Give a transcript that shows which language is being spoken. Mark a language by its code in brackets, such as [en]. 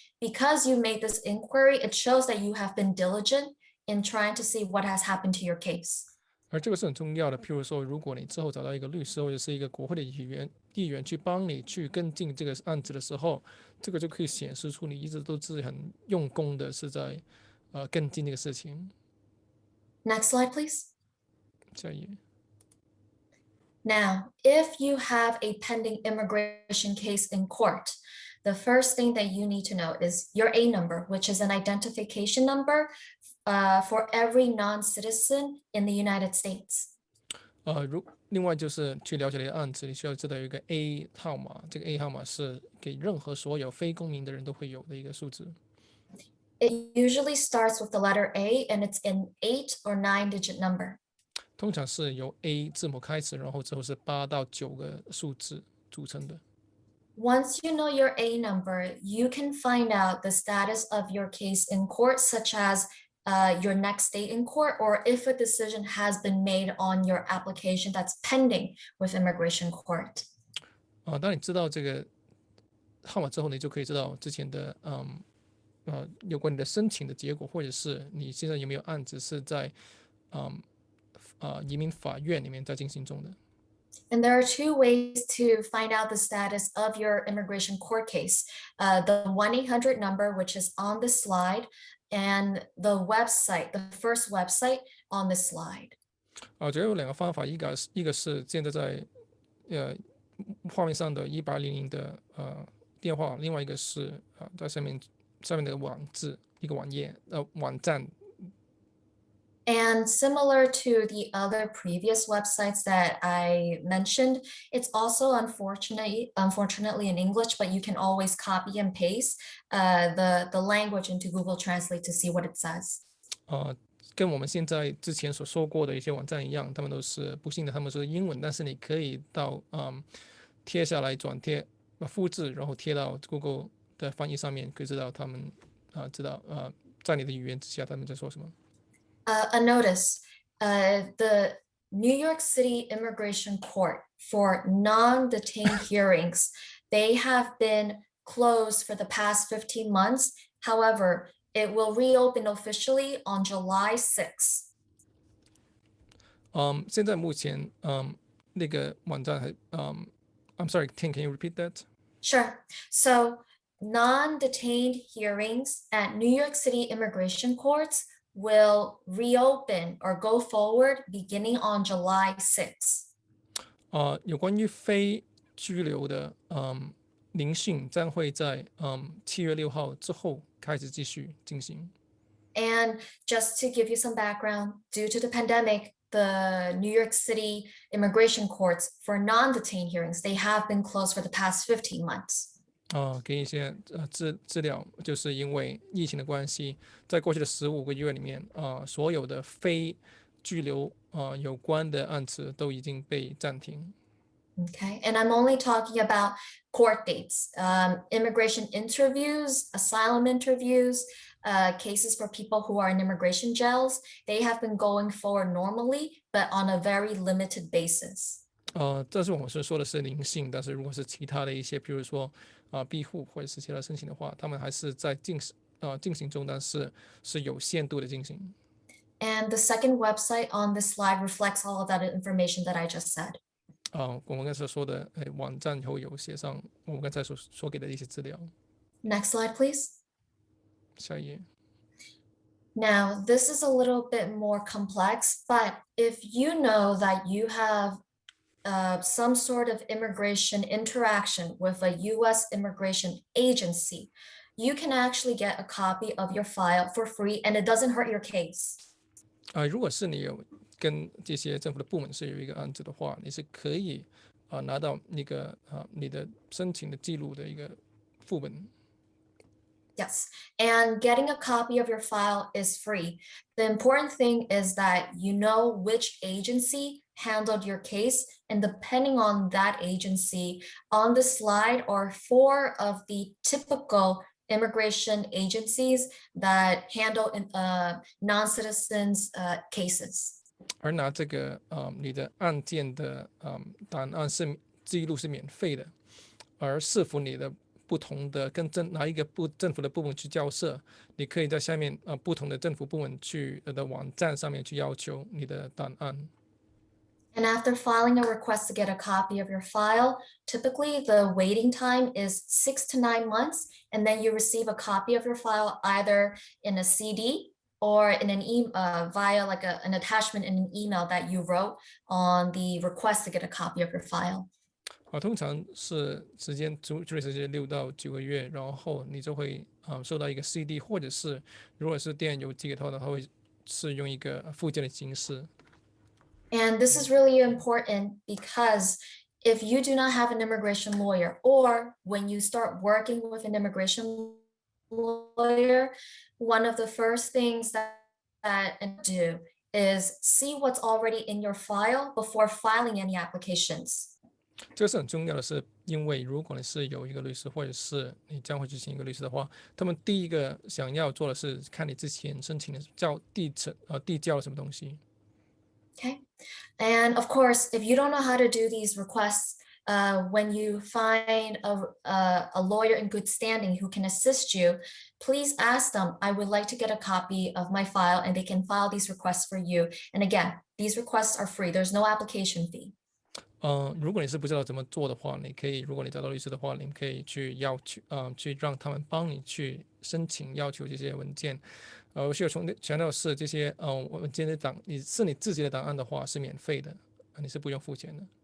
[en] Because you made this inquiry, it shows that you have been diligent in trying to see what has happened to your case. [zh] 而这个是很重要的。譬如说，如果你之后找到一个律师或者是一个国会的议员去帮你去跟进这个案子的时候，这个就可以显示出你一直都是很用功的，是在跟进这个事情。 [en] Next slide, please. [zh] 下一页。 [en] Now, if you have a pending immigration case in court, the first thing that you need to know is your A number, which is an identification number for every non-citizen in the United States. [zh] 另外就是去了解你的案子，你需要知道有一个 A 号码，这个 A 号码是给任何所有非公民的人都会有的一个数字。 [en] It usually starts with the letter A and it's an 8 or 9-digit number. [zh] 通常是由 A 字母开始，然后之后是8到9个数字组成的。 [en] Once you know your A number, you can find out the status of your case in court, such as your next date in court, or if a decision has been made on your application that's pending with immigration court. [zh] 当你知道这个号码之后，你就可以知道之前的有关你的申请的结果，或者是你现在有没有案子是在移民法院里面在进行中的。 [en] And there are two ways to find out the status of your immigration court case. The 1-800 number, which is on the slide, and the website, the first website on the slide. [zh] 主要有两个方法，一个是现在在画面上的1800的电话，另外一个是在上面的一个网站。 [en] And similar to the other previous websites that I mentioned, it's also unfortunately in English, but you can always copy and paste the language into Google Translate to see what it says. [zh] 跟我们现在之前所说过的一些网站一样，他们都是不幸的，他们是英文，但是你可以到贴下来转贴复制，然后贴到 Google 的翻译上面，可以知道他们知道在你的语言之下他们在说什么。 [en] A notice, the New York City Immigration Court for non-detained hearings, they have been closed for the past 15 months. However, it will reopen officially on July 6th. [zh] 现在目前那个网站还 [en] I'm sorry, Ting, can you repeat that? Sure. So non-detained hearings at New York City immigration courts will reopen or go forward beginning on July 6th. [zh] 有关于非拘留的聆讯将会在7月6号之后开始继续进行。 [en] And just to give you some background, due to the pandemic, the New York City immigration courts for non-detained hearings, they have been closed for the past 15 months. [zh] 给一些资料，就是因为疫情的关系，在过去的15个月里面，所有的非拘留有关的案子都已经被暂停。 [en] Okay, and I'm only talking about court dates, immigration interviews, asylum interviews, cases for people who are in immigration jails, they have been going forward normally, but on a very limited basis. [zh] 这是我们说的是灵性，但是如果是其他的一些，比如说庇护或者是其他申请的话，他们还是在进行中，但是是有限度的进行。 [en] And the second website on this slide reflects all of that information that I just said. [zh] 我们刚才说的网站会有写上我们刚才所给的一些资料。 [en] Next slide, please. [zh] 下一页。 [en] Now, this is a little bit more complex, but if you know that you have some sort of immigration interaction with a US immigration agency, you can actually get a copy of your file for free and it doesn't hurt your case. [zh] 如果是你有跟这些政府的部门是有一个案子的话，你是可以拿到那个你的申请的记录的一个副本。 [en] Yes, and getting a copy of your file is free. The important thing is that you know which agency handled your case, and depending on that agency, on the slide are 4 of the typical immigration agencies that handle non-citizens cases. [zh] 而拿这个你的案件的档案记录是免费的，而是否你的不同的跟哪一个政府的部门去交涉，你可以在下面不同的政府部门去的网站上面去要求你的档案。 [en] And after filing a request to get a copy of your file, typically the waiting time is 6 to 9 months, and then you receive a copy of your file either in a CD or in an via like an attachment in an email that you wrote on the request to get a copy of your file. [zh] 通常是处理时间6到9个月，然后你就会收到一个 CD， 或者是如果是电邮寄给他的话，会是用一个附件的形式。 [en] And this is really important because if you do not have an immigration lawyer, or when you start working with an immigration lawyer, one of the first things that do is see what's already in your file before filing any applications. [zh] 这个是很重要的是，因为如果你是有一个律师，或者是你将会去请一个律师的话，他们第一个想要做的是看你之前申请的递交了什么东西。 [en] Okay, and of course, if you don't know how to do these requests, when you find a lawyer in good standing who can assist you, please ask them, I would like to get a copy of my file, and they can file these requests for you. And again, these requests are free. There's no application fee. [zh] 如果你是不知道怎么做的话，你可以，如果你找到律师的话，你可以去要求，去让他们帮你去申请要求这些文件。我需要强调的是，这些文件的你自己的档案的话是免费的，你是不用付钱的。